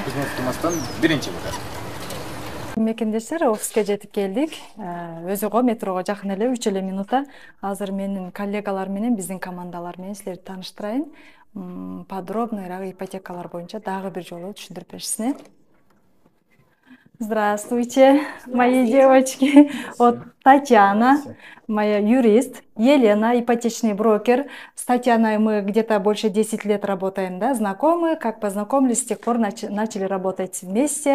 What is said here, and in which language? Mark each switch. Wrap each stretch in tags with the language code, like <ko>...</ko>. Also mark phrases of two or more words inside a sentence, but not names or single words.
<ky>Биздин офисибизден биринчи минут. Мекендештер, офиске жетип келдик. Өзү го метрого жакын эле 3 эле минута. Азыр менин коллегалар менен, биздин командалар менен силерди тааныштырайын. Подробныйраак ипотекалар боюнча дагы бир жолу түшүндүрүп беришсине.</ky> <ru>Здравствуйте, мои девочки. Вот Татьяна, моя юрист, Елена, ипотечный брокер. С Татьяной мы где-то больше 10 лет работаем, да, знакомы. Как познакомились, с тех пор начали работать вместе.</ru>